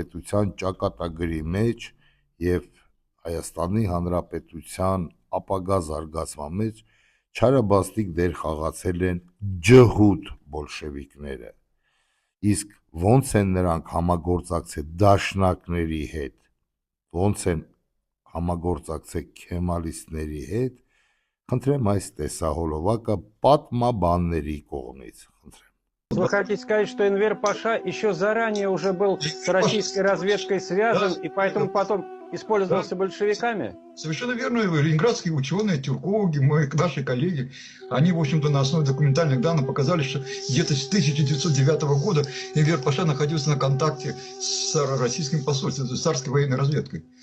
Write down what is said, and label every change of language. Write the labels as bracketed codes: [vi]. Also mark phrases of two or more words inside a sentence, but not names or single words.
[hy] Հանրապետության ճակատագրի մեջ եւ Հայաստանի Հանրապետության ապագա զարգացման մեջ չարաբաստիկ դեր խաղացել են ջհուդ բոլշևիկները։ Իսկ ոնց են նրանք համագործակցել դաշնակների հետ, ոնց են համագործակցել քեմալիստների հետ, խնդրեմ այս տեսահոլովակը պատմաբանների կողմից, խնդրեմ։ [ru] Вы хотите сказать, что Энвер Паша еще заранее уже был с российской разведкой связан и поэтому потом использовался большевиками? Совершенно верно. Ленинградские ученые, тюркологи, наши коллеги, они, в общем-то, на основе документальных данных показали, что где-то с 1909 года Энвер Паша находился на контакте с российским посольством, с царской военной разведкой.